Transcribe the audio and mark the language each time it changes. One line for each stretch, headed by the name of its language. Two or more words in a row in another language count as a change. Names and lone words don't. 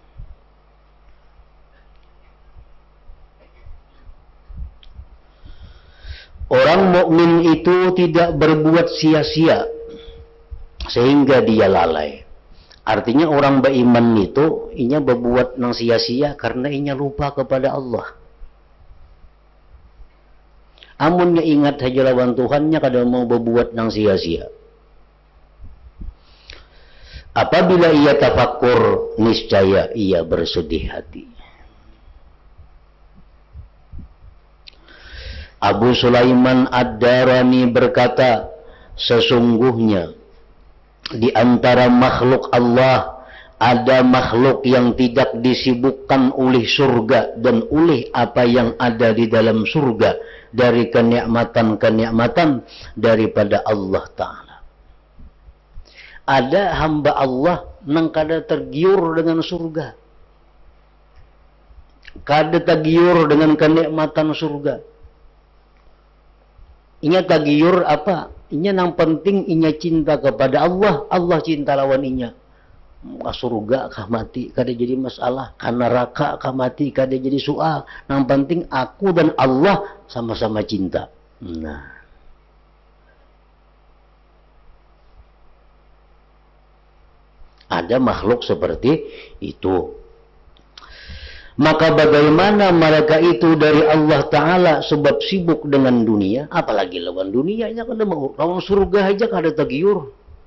Indonesian: Orang mukmin itu tidak berbuat sia-sia sehingga dia lalai.
Banjar: Artinya orang beriman itu inya berbuat nang sia-sia karena inya lupa kepada Allah. Amunnya ingat saja lawan Tuhannya, kada mau berbuat nang sia-sia.
Indonesian: Apabila ia tafakur, niscaya ia bersedih hati. Abu Sulaiman Ad-Darani berkata, sesungguhnya di antara makhluk Allah ada makhluk yang tidak disibukkan oleh surga dan oleh apa yang ada di dalam surga dari kenikmatan-kenikmatan daripada Allah Ta'ala.
Banjar: Ada hamba Allah yang kada tergiur dengan surga, kada tergiur dengan kenikmatan surga. Inya tergiur apa? Inya yang penting inya cinta kepada Allah, Allah cinta lawan inya. Surga kah mati kada jadi masalah, kan neraka kah mati kada jadi soal.
Indonesian: Yang penting aku dan Allah sama-sama cinta. Nah, ada makhluk seperti itu.
Banjar: Maka bagaimana mereka itu dari Allah Ta'ala sebab sibuk dengan dunia, apalagi lawan dunianya, kada mau lawan surga aja kada tergiur.